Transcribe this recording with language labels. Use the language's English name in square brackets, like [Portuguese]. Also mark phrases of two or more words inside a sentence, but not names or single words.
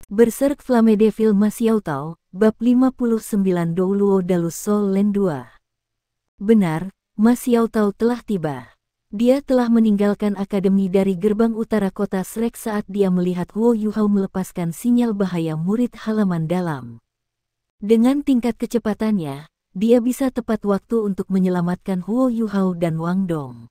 [Indonesian] Berserk Flamme Devil Maxiaotao, Bab 59 Douluo Dalus Sol Len 2. Benar, Maxiaotao telah tiba. Dia telah meninggalkan akademi dari gerbang utara kota Shrek saat dia melihat Huo Yuhao melepaskan sinyal bahaya murid halaman dalam. Dengan tingkat kecepatannya, dia bisa tepat waktu untuk menyelamatkan Huo Yuhao dan Wang Dong.